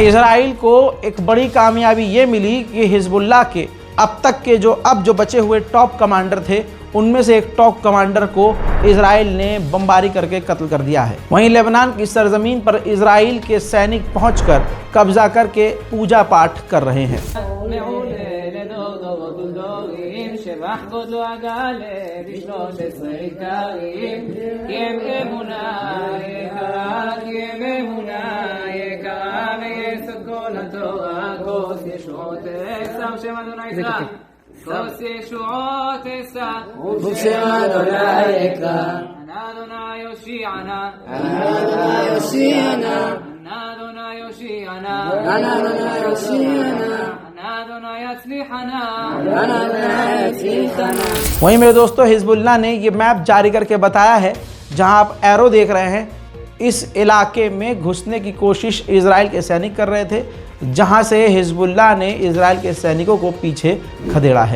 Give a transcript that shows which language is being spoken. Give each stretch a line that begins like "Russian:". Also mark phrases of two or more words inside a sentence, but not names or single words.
Hindi: इजराइल को एक बड़ी कामयाबी ये मिली कि हिजबुल्लाह के अब तक के जो बचे हुए
English: top commander
Hindi: थे उनमें से एक
English: top commander
Hindi: को इजराइल ने बमबारी करके कत्ल कर दिया है। वहीं लेबनान की सरजमीन पर इजराइल के सैनिक पहुंचकर कब्जा करके पूजा पाठ कर रहे हैं।
Hebrew: שבח גודלו הגלה ב13 עיקרים, כי הם אמונה יקרה, כי הם אמונה יקרה, ויסוד כל התורה, כוס ישועות אסע, ושם אדוני יקרא, כוס ישועות אסע, ושם אדוני יקרא, ענה אדוני יושיענה, ענה אדוני יושיענה, ענה אדוני יושיענה, ענה אדוני יושיענה,
Hindi: वहीं मेरे दोस्तों, हिजबुल्लाह ने ये मैप जारी करके बताया है, जहां आप एरो देख रहे हैं, इस इलाके में घुसने की कोशिश इजराइल के सैनिक कर रहे थे, जहां से हिजबुल्लाह ने इजराइल के सैनिकों को पीछे खदेड़ा है।